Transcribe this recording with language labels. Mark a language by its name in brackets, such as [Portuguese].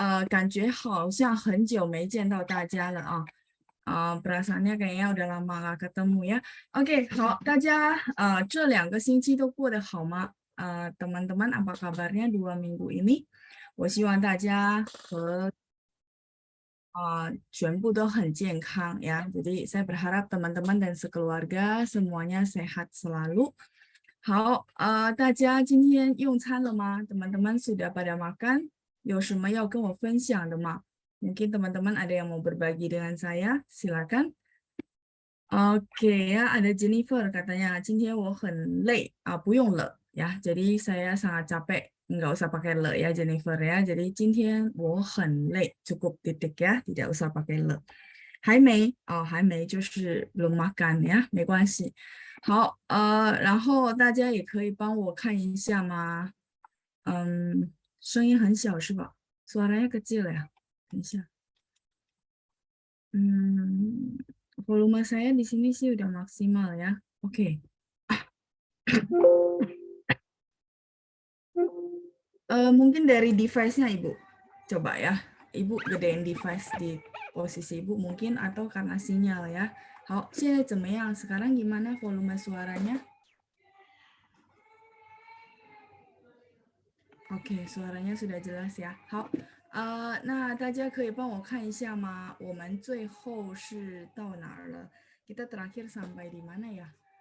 [Chinese] 感觉好像很久没见到大家了啊。 [Indonesian] perasaannya kayaknya udah lama gak ketemu ya. [Chinese] Oke, 好，大家这2个星期都过得好吗？ [Indonesian] teman-teman apa kabarnya 2 minggu ini？ [Chinese] 我希望大家和全部都很健康ya. [Indonesian] Jadi saya berharap teman-teman dan sekeluarga semuanya sehat selalu. [Chinese] 好，大家今天用餐了吗？ [Indonesian] teman-teman sudah pada makan？ [Chinese] 有什么要跟我分享的吗？ [Indonesian] Mungkin teman-teman ada yang mau berbagi dengan saya? Silakan. Oke ya, ada Jennifer katanya, [Chinese] 今天我很累不用了 [Indonesian] ya. Jadi saya sangat capek, nggak usah pakai le ya Jennifer ya. Jadi [Chinese] 今天我很累 [Indonesian] cukup titik ya, tidak usah pakai le. [Chinese] 还没还没就是 [Indonesian] belum makan ya, [Chinese] 没关系。好，然后大家也可以帮我看一下吗？声音很小是吧？ [Indonesian] suaranya kecil ya. [Chinese] 等一下。 [Indonesian] volume saya di sini sih udah maksimal ya. Oke. Mungkin dari device-nya Ibu. Coba ya. Ibu gedein device di posisi Ibu mungkin atau karena sinyal ya. [Chinese] 好，现在怎么样？ [Indonesian] sekarang gimana volume suaranya? Oke, suaranya sudah jelas ya. [Chinese] 好，那大家可以帮我看一下吗？我们最后是到哪儿了？ [Indonesian] Kita terakhir sampai di mana ya?